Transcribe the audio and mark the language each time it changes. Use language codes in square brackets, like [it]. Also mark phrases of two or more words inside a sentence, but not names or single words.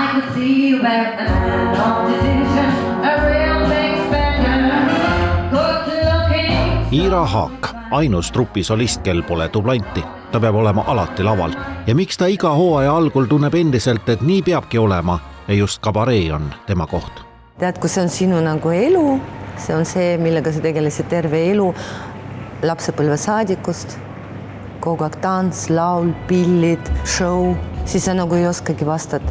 [en] see you back the man on decision, a real big spender, good looking. [et] Iira Haak, ainus trupi solist, kel pole dublanti. Ta peab olema alati laval. Ja miks ta iga hooaja algul tunneb endiselt, et nii peabki olema ja just kabaree on tema koht. Tead, kui see on sinu nagu elu, see on see, millega sa tegelesid terve elu lapsepõlve saadikust, kogu aeg tants, laul, pillid, show, siis sa nagu ei oskagi vastata.